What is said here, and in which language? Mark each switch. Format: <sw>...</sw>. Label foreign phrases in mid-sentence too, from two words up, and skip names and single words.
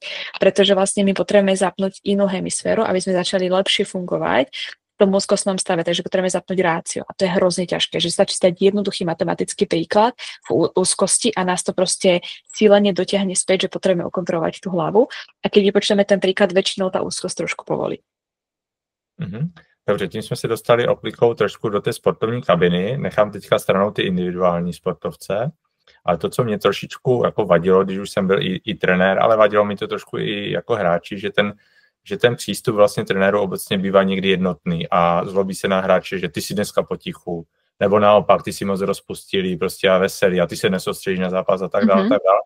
<sk>Pretože vlastne my potrebujeme zapnúť inú hemisféru, aby sme začali lepšie fungovať v tom úzkostnom stave, takže potrebujeme zapnúť rácio. A to je hrozne ťažké, že stačí dať jednoduchý matematický príklad v úzkosti a nás to proste cílene dotiahne späť, že potrebujeme ukontrolovať tú hlavu. A keď vypočteme ten príklad, väčšinou tá úzkosť trošku povolí.</sk> <cs>Dobře, tím jsme se dostali oklikou trošku do té sportovní kabiny. Nechám teďka stranou ty individuální sportovce. Ale to, co mě trošičku jako vadilo, když už jsem byl i trenér, ale vadilo mi to trošku i jako hráči, že ten přístup vlastně trenéru obecně bývá někdy jednotný a zlobí se na hráče, že ty si dneska potichu, nebo naopak, ty si moc rozpustilý prostě a veselý a ty se nesoustředíš na zápas a tak dále, tak dále.</cs>